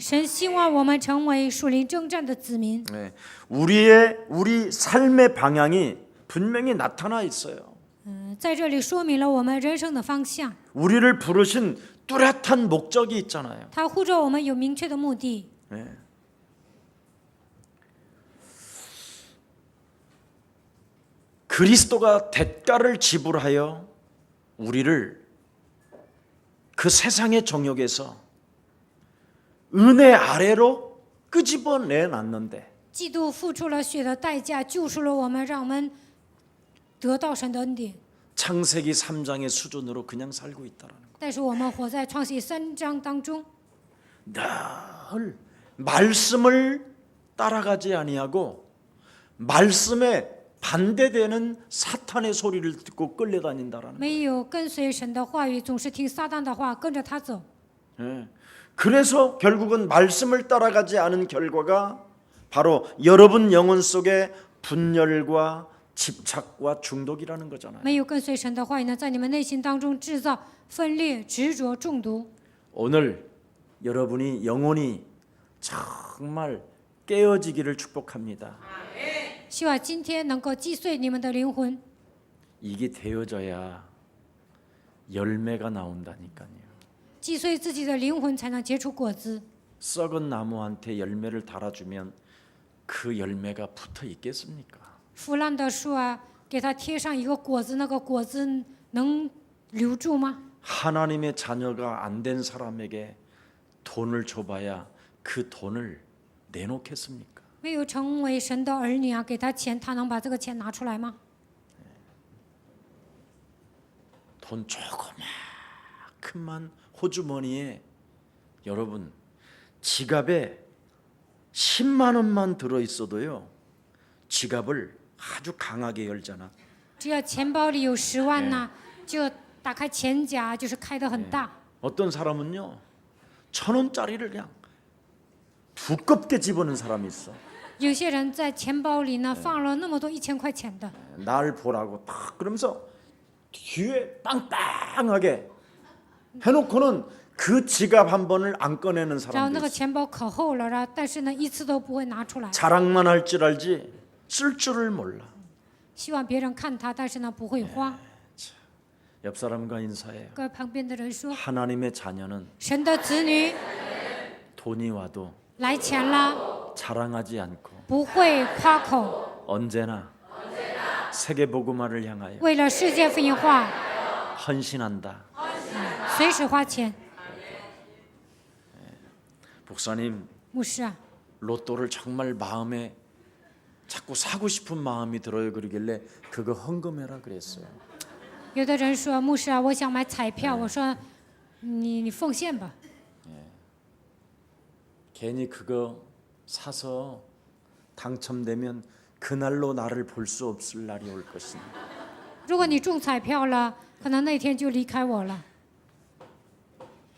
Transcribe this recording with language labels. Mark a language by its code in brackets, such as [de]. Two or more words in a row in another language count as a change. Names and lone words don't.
[zh] 神希望我们成为属灵征战的子民。 [ko] 우리 삶의 방향이 분명히 나타나 있어요. [zh] 在这里说明了我们人生的方向。 [ko] 우리를 부르신 뚜렷한 목적이 있잖아요. [zh] 他呼召我们有明确的目的。 [ko] 그리스도가 대가를 지불하여 우리를 그 세상의 정욕에서 은혜 아래로 끄집어내 놨는데 [zh] 基督付出了血的代价，救赎了我们，让我们得到神的恩典。 [ko] 창세기 3장의 수준으로 그냥 살고 있다라는 거. [zh] 但是我们活在创世3章当中， [ko] 늘 말씀을 따라가지 아니하고 말씀에 반대되는 사탄의 소리를 듣고 끌려다닌다라는 거. [zh] 没有跟随神的话语，总是听撒旦的话，跟着他走。 [ko] 그래서 결국은 말씀을 따라가지 않은 결과가 바로 여러분 영혼 속에 분열과 집착과 중독이라는 거잖아요. [zh] 没有跟随神的话语呢，在你们内心当中制造分裂、执着、中毒。 [ko] 오늘 여러분이 영혼이 정말 깨어지기를 축복합니다. [zh] 希望今天能够击碎你们的灵魂， [ko] 이게 되어져야 열매가 나온다니까요. [zh] 击碎自己的灵魂，才能结出果子。 [ko] 썩은 나무한테 열매를 달아주면 그 열매가 붙어 있겠습니까? [zh] 腐烂的树啊，给它贴上一个果子，那个果子能留住吗？ [ko] 하나님의 자녀가 안 된 사람에게 돈을 줘봐야 그 돈을 내놓겠습니까? [zh] 没有成为神的儿女啊，给他钱，他能把这个钱拿出来吗？ [ko] 돈 조그마큼만 호주머니에 여러분 지갑에 10만 원만 들어 있어도요. 지갑을 아주 강하게 열잖아. [zh] 只要钱包里有10万呐，就打开钱夹，就是开得很大。 [ko] 어떤 사람은요. 1,000원짜리를 그냥 두껍게 집어넣은 사람이 있어. [zh] 有些人在钱包里呢放了那么多1000块钱的， [ko] 날 보라고 탁 그러면서 뒤에 빵빵하게 해놓고는 그 지갑 한 번을 안 꺼내는 [zh] 然后 [ko] 사람도 [zh] 那个 [ko] 있어. [zh] 钱包可厚了，然后但是呢一次都不会拿出来， [ko] 자랑만 할 줄 알지 쓸 줄을 몰라. [zh] 希望别人看他，但是呢不会花。 [ko] 옆 사람과 인사해요. [zh] 跟旁边的人说， [ko] 하나님의 자녀는 [zh] 神的子女 [ko] 돈이 와도 [zh] 来钱了， [ko] 자랑하지 않고 [zh] 不会夸口， [ko] 언제나 세계 복음화를 향하여 [zh] 为了世界福音化， [ko] 헌신한다. [zh] 随时花钱。 [ko] 목사님 [zh] 牧师啊， [ko] 로또를 정말 마음에 자꾸 사고 싶은 마음이 들어요. 그러길래 그거 헌금해라 그랬어요. [zh] 有的人说，牧师啊，我想买彩票，我说你奉献吧。 [ko] 괜히 그거 사서 당첨되면 그날로 나를 볼 수 없을 날이 올 것이니 [zh] 如果你中彩票了，可能那天就离开我了。